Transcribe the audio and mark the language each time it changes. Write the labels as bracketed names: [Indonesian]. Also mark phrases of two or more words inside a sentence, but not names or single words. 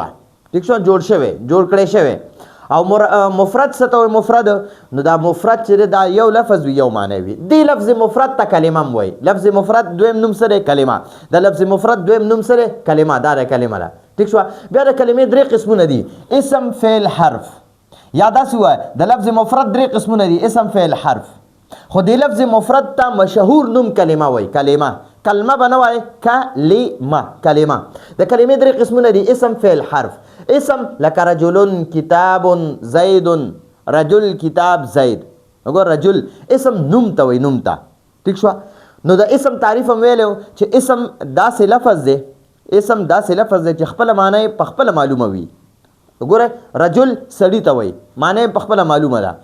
[Pashto] ٹھیک شو. جوړ شوی جوړ کړی شوی. او مفرد څه ته وایي؟ مفرد نو دا مفرد چې دا یو لفظ وي یو معنی وي. دې لفظ مفرد ته کلمه هم وایي. لفظ مفرد دویم نوم څه دی؟ کلمه. د لفظ مفرد دویم نوم څه دی؟ کلمه. دا د کلمه ده. ٹھیک شو. بیا د کلمې درې قسمونه دي. اسم فعل حرف. یا داسې وایه د لفظ مفرد درې قسمونه دي. اسم فعل حرف. خو د لفظ مفرد ته مشهور نوم کلمه وایي. کلمه به نه وایي کلمه. د کلمې درې قسمونه دي. اسم فعل حرف. اسم لکه [Arabic] رجل کتاب زید. رجل کتاب زید. [Pashto] وګور رجل اسم نوم ته وایي، نوم ته. ټیک شوه. نو د اسم تعریف هم ویلی چې اسم داسې لفظ دی، اسم داسې لفظ دی چې خپله معنی یې په خپله معلومه وي. وګوره رجل سړي ته وایي، معنی یې په خپله معلومه ده.